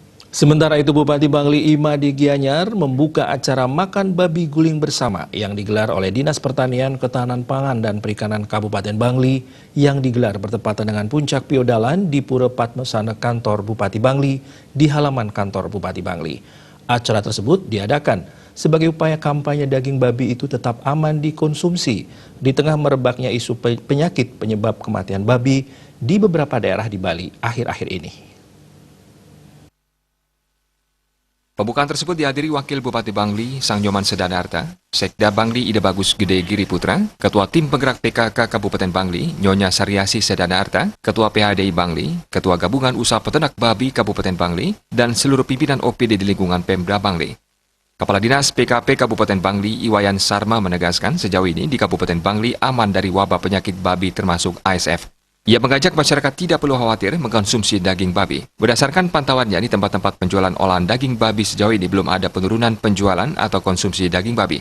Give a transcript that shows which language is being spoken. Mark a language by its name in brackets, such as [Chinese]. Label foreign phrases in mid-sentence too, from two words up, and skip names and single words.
[Indonesian] Sementara itu Bupati Bangli Imadi Gianyar membuka acara makan babi guling bersama yang digelar oleh Dinas Pertanian, Ketahanan Pangan dan Perikanan Kabupaten Bangli yang digelar bertepatan dengan Puncak Piodalan di Pura Padmasana kantor Bupati Bangli di halaman kantor Bupati Bangli. Acara tersebut diadakan sebagai upaya kampanye daging babi itu tetap aman dikonsumsi di tengah merebaknya isu penyakit penyebab kematian babi di beberapa daerah di Bali akhir-akhir ini. Pembukaan tersebut dihadiri Wakil Bupati Bangli, Sang Nyoman Sedanarta, Sekda Bangli Ida Bagus Gede Giri Putra, Ketua Tim Penggerak PKK Kabupaten Bangli, Nyonya Saryasi Sedanarta, Ketua PHDI Bangli, Ketua Gabungan Usaha Peternak Babi Kabupaten Bangli, dan seluruh pimpinan OPD di lingkungan Pemda Bangli. Kepala Dinas PKP Kabupaten Bangli, Iwayan Sarma menegaskan sejauh ini di Kabupaten Bangli aman dari wabah penyakit babi termasuk ASF. Ia mengajak masyarakat tidak perlu khawatir mengkonsumsi daging babi. Berdasarkan pantauannya di tempat-tempat penjualan olahan daging babi sejauh ini belum ada penurunan penjualan atau konsumsi daging babi.